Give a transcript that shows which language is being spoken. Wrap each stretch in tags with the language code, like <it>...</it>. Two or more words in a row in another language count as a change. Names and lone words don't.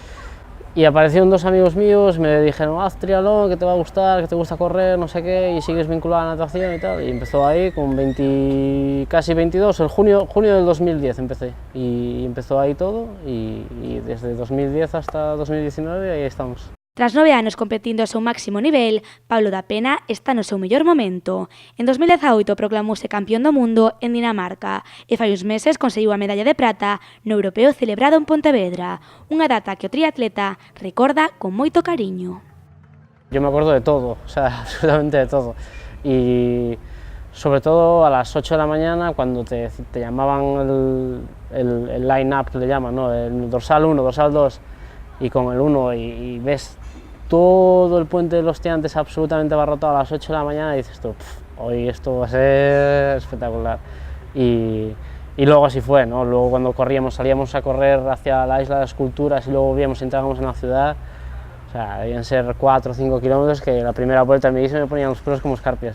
<es>Y aparecieron 2 amigos míos, me dijeron, haz triatlón, que te va a gustar, que te gusta correr, no sé qué, y sigues vinculado a la natación y tal. Y empezó ahí con casi 22, en junio del 2010 empecé. Y empezó ahí todo, y desde 2010 hasta 2019 ahí estamos.</es> <gl>Tras 9 anos competindo ao seu máximo nivel, Pablo Dapena está no seu mellor momento. En 2018 proclamouse campeón do mundo en Dinamarca e fai uns meses conseguiu a medalla de prata no europeo celebrado en Pontevedra, unha data que o triatleta recorda con moito cariño.</gl> <es>Yo me acuerdo de todo, absolutamente de todo. Y sobre todo a las 8 de la mañana cuando te llamaban el line-up, le llaman, ¿no? El dorsal 1, dorsal 2, y con el 1 y ves todo el puente de los Tiantes absolutamente abarrotado a las 8 de la mañana y dices tú, hoy esto va a ser espectacular. Y luego así fue, ¿no? Luego cuando salíamos a correr hacia la isla de las esculturas y luego volvíamos y entrábamos en la ciudad, debían ser 4 o 5 kilómetros que la primera vuelta me hice me ponían los pelos como escarpias.</es>